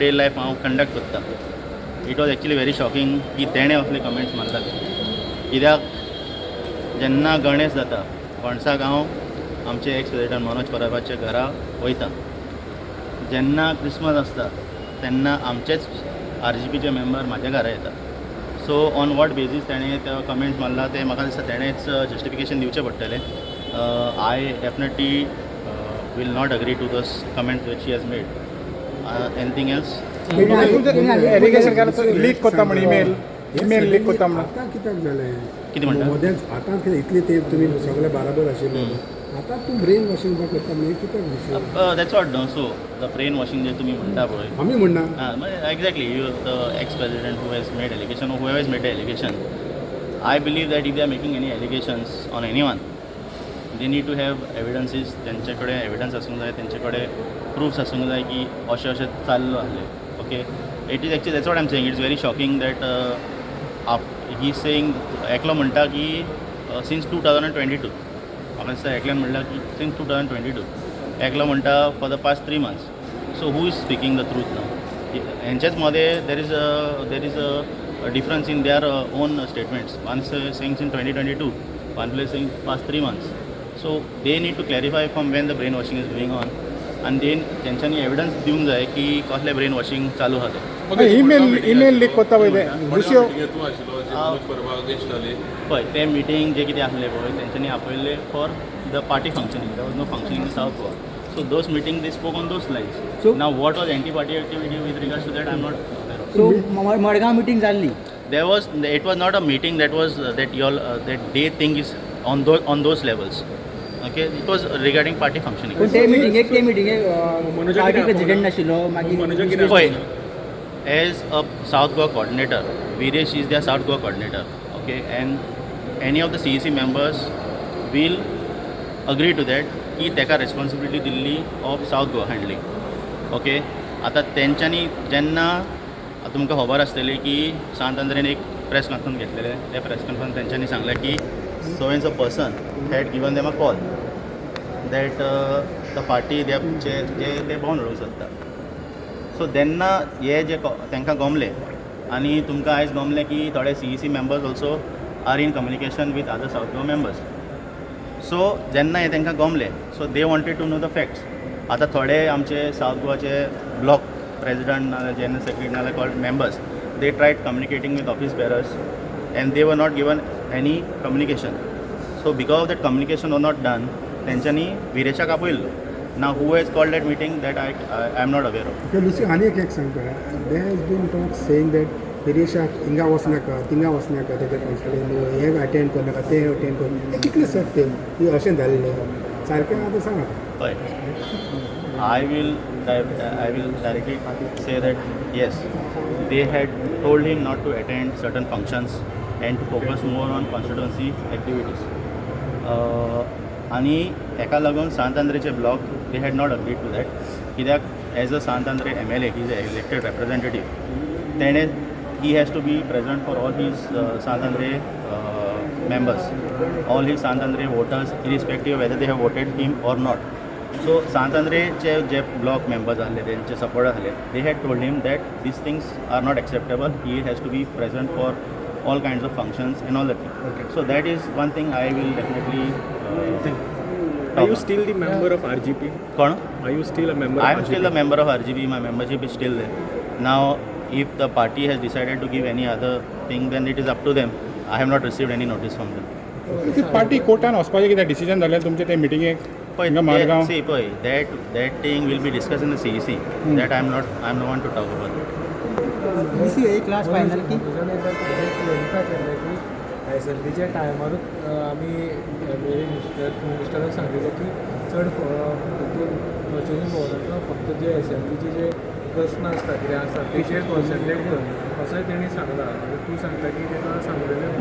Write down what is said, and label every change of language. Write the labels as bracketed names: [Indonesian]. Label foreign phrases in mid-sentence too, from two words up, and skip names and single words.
[English] day life [Konkani] हांव कंडक्ट करता [English] it was actually very shocking [Konkani] की तेणें असले कमेंट्स मारतात कित्याक जेन्ना गणेश जाता गणसाक हांव आमचे [English] ex president [Konkani] मनोज परबाच्या घरा वयता जेन्ना क्रिसमस आसता तेन्ना आमचेच RGPचे मेंबर म्हाज्या घरा येता [English] so on what basis [Konkani] तेणें ते कमेंट्स मारला ते म्हाका दिसता तेणेंच जस्टिफिकेशन दिवचें पडटलें [English] I definitely will not agree to those comments which he has made. Anything else? [Konkani] एलिगेशन केला लीक करता म्हण ईमेल लीक करता म्हण आतां कित्याक जालें कितें म्हणटा मदेंच आतां कितें इतले ते तुमी सगळे बराबर आशिल्ले आतां तूं [English] brain washing [Konkani] करता म्हणजे कित्याक दिसता [English] that's what no so the brain washing [Konkani] जे तुमी म्हणटा पळय आमी म्हणना [English] exactly you the ex president who has made allegation who has made the allegation I believe that if they are making any allegations on any one they need to have evidences [Konkani] तेंचे कडेन एविडन्स आसूंक जाय तेंचे कडेन प्रूफ्स आसूंक जाय की अशें अशें चाललो आहलें [English] okay it is actually that's what I am saying it's very shocking that he saying [Konkani] एकलो म्हणटा की सिन्स 2022 म्हाका दिसता एकल्यान म्हणलां की सिन्स 2022 एकलो म्हणटा [English] for the past 3 months so who is speaking the truth now [Konkani] हेंचेच मध्ये [English] there is a difference in their own statements one saying in 2022 one place saying past 3 months so they need to clarify from when the brainwashing is going on and then [Konkani] तेंच्यांनी एविडन्स दिवंक जाय की कसलें ब्रेन वॉशिंग चालू आहा ते ईमेल लीक करता पळय दुसऱ्यो पळय ते मिटींग जे कितें आसलें पळय तेंच्यांनी आपयल्ले [English] for the party functioning there was no functioning in South Goa so those meeting they spoke on those lines now what was anti party activity with regards to that I am not [Konkani] सो मडगांव मिटींग जाल्ली [English] it was not a meeting that they think is on those levels okay it was regarding party functioning [Konkani] पण ते मिटींगेक पार्टी प्रेसिडेंट नाशिल्लो मागीर [English] पळय as a South Goa coordinator Viresh is their South Goa coordinator okay and any of the CEC members will agree to that [Konkani] की तेका responsibility दिल्ली [English] of South Goa handling okay [Konkani] आता तेंच्यांनी जेन्ना तुमकां खबर आसतली की सांत आंद्रेन एक [English] press conference [Konkani] घेतलेले त्या [English] press conference [Konkani] तेंच्यांनी सांगलें की [English] so and so person had given them a call that the party they [Konkani] भोंवन उडोवंक सोदता सो तेन्ना हे जे तांकां गमलें आनी तुमकां आयज गमलें की थोडे [English] CEC members also are in communication with other South Goa members [Konkani] सो जेन्ना हे तांकां गमलें सो [English] they wanted to know the facts [Konkani] आतां थोडे आमचे सावथ गोवाचे ब्लॉक president नाल्यार [English] general secretary नाल्यार कॉल्ड members they tried communicating with office bearers and they were not given any communication so because of that communication was not done [Konkani] तेंच्यांनी विरेशाक आपयल्लो [English] now who has called that meeting that I am not aware of [Konkani] ओके लुसी आनी एक सांगता [English] they has been talk saying that [Konkani] विरेशाक हिंगा वचनाका थिंगा वचनाका तेज्या कॉन्स्टिट्युएंसी हे अटेंड करनाका ते अटेंड कर ते कितलें सत्य की अशें जाल्लें सारकें आतां सांगात [English] हय I will directly say that yes they had told him not to attend certain functions and to focus more on constituency activities [Konkani] आणि हेका लागून सांत आंद्रेचे ब्लॉक [English] they had not agreed to that कित्याक as a Sant Andre MLA he is an elected representative तेणे he has to be present for all his Sant Andre members all his Sant Andre voters irrespective of whether they have voted him or not so [Konkani] Sant Andreचे जे ब्लॉक मेंबर्स आसले तेंचे सपोर्टर आसले [English] they had told him that these things are not acceptable he has to be present for all kinds of functions and all that okay. So that is one thing I will definitely Are you still the member of RGP? [Konkani] Kon? [English] Are you still a member I of am RGP? still a member of RGP. My membership is still there. Now, if the party has decided to give any other thing, then it is up to them. I have not received any notice from them. [Konkani] ती पार्टी कोर्टान वचपाचें कितें डिसिजन जालें तुमचे ते मिटींगेक हिंगा मडगांव [English] See, that thing will be discussed in the CEC. That I am the one to talk about it. [Konkani] इसी एक लास्ट फायनल की क्लॅरिफाय केलं की एसेंब्लीच्या टायमारूच आमी मिनिस्टराक सांगितलें की चड हितून पर्चेसींग पॉवरांतलो फक्त जे एसएमबीचे जे प्रश्न आसता कितें आसा तेचेर कॉन्सन्ट्रेट कर असंय तेणी सांगलां आनी तूं सांगता की तेका सांगलेलें